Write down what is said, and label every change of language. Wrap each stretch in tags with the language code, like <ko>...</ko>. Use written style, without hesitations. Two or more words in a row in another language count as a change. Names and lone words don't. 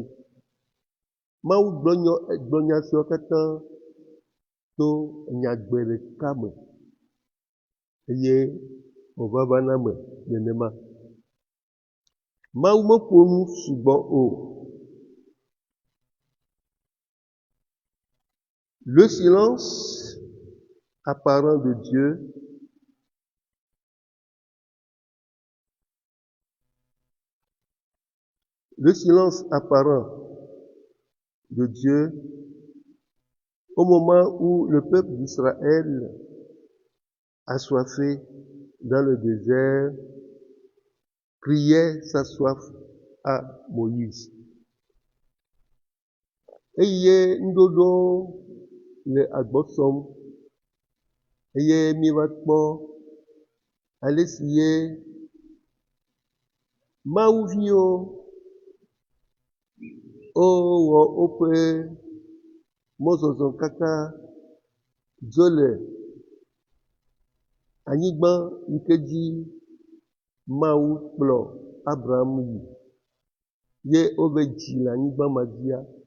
<ee>Mawu gblɔ nya siwo katã to nyagbe ɖeka me eye wòvavana me nenema. Mawu meƒo nu sugbɔ o.</ee> <fr>Le silence apparent de Dieu au moment où le peuple d'Israël assoiffé dans le désert criait sa soif à Moïse.</fr> <ee>Eye nuɖoɖo le agbɔsɔm eye miva kpɔ ale si ye Mawuviwo wowɔ woƒe mɔzɔzɔ katã dzo le anyigba yi ke dzi Mawu kplɔ Abraham yi ye wove dzi le anyigba ma dzia.</ee>